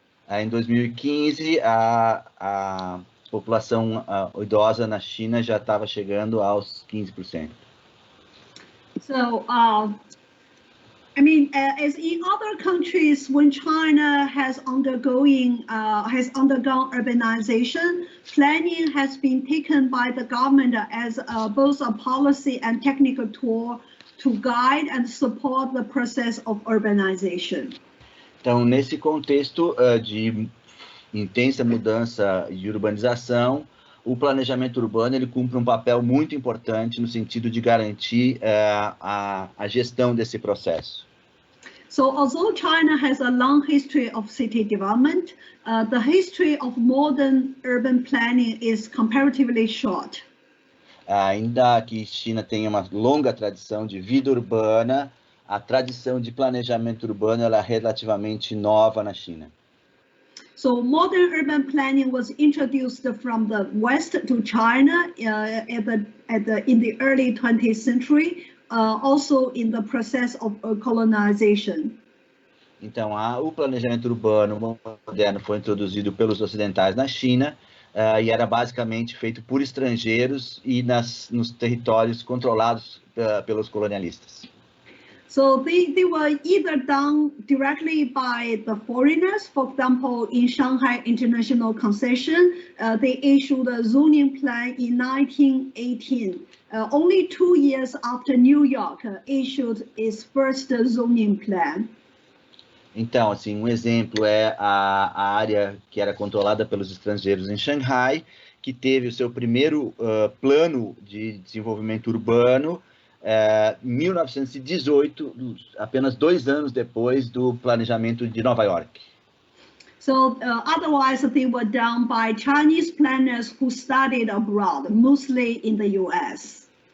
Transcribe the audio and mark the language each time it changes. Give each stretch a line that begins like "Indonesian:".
Portuguese: Em 2015, a população idosa na China já estava chegando aos 15%.
English: So, I mean, as in other countries, when China has undergone urbanization, planning has been taken by the government as both a policy and technical tool to guide and support the process of urbanization.
Portuguese: Então, nesse contexto de intensa mudança e urbanização, o planejamento urbano ele cumpre um papel muito importante no sentido de garantir a gestão desse processo.
English: So, although China has a long history of city development, the history of modern urban planning is comparatively short.
Portuguese: Ainda que China tenha uma longa tradição de vida urbana, a tradição de planejamento urbano ela é relativamente nova na China.
English: So modern urban planning was introduced from the West to China in the early 20th century, also in the process of colonization.
Portuguese: Então, o planejamento urbano moderno foi introduzido pelos ocidentais na China e era basicamente feito por estrangeiros e nos territórios controlados pelos colonialistas.
English: So they were either done directly by the foreigners. For example, in Shanghai International Concession, they issued a zoning plan in 1918, only 2 years after New York issued its first zoning plan.
Portuguese: Então, assim, um exemplo é a área que era controlada pelos estrangeiros em Shanghai, que teve o seu primeiro plano de desenvolvimento urbano em 1918, apenas 2 anos depois do planejamento de Nova York.
English: So otherwise they were done by Chinese planners who studied abroad, mostly in the US.